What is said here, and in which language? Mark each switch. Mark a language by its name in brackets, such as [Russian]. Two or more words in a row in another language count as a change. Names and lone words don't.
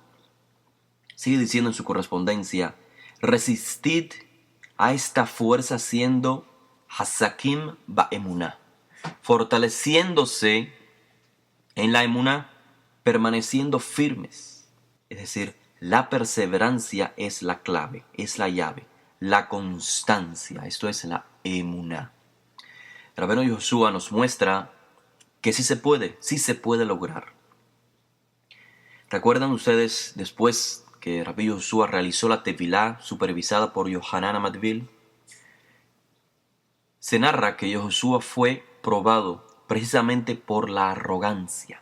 [Spanish] Sigue diciendo en su correspondencia, resistid a esta fuerza siendo [Hebrew] חזקים באמונה, [Spanish] fortaleciéndose en la emuná, permaneciendo firmes. Es decir, la perseverancia es la clave, es la llave, la constancia, esto es la emuná. Rabbeinu Yoshua nos muestra que sí se puede lograr. ¿Recuerdan ustedes después que Rabbi Yoshua realizó la Tevilá supervisada por Yohanan Amadvil? Se narra que Yoshua fue probado precisamente por la arrogancia.